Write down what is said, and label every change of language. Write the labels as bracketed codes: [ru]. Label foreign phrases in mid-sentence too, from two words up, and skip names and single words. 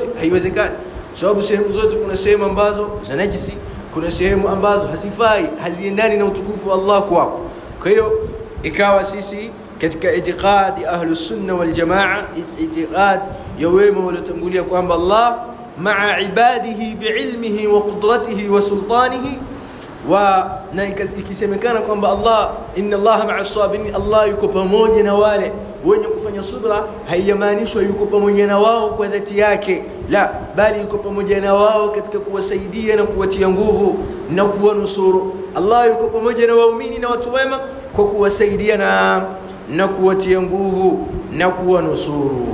[sw] Haiwezekani, sababu sehemu zote kuna sehemu ambazo za najisi, kuna sehemu ambazo hazifai, haziendani na utukufu wa Allah kwako. Kwa hiyo ikawa sisi katika itikadi [ar] أهل السنة والجماعة, [sw] itikadi ya wema waliotangulia kwamba [ar] الله مع عباده بعلمه وقدرته وسلطانه, [sw] na ikisemekana kwamba Allah [ar] إن الله مع الصابرين, [sw] Allah yuko pamoja na wale wenye kufanya subra, haiyamaanishwa yuko pamoja na wao kwa dhati yake, la, bali yuko pamoja na wao katika kuwasaidia na kuwatia nguvu na kuwanusuru. Allah yuko pamoja na waumini na watu wema kwa kuwasaidia na kuwatia nguvu na kuwanusuru.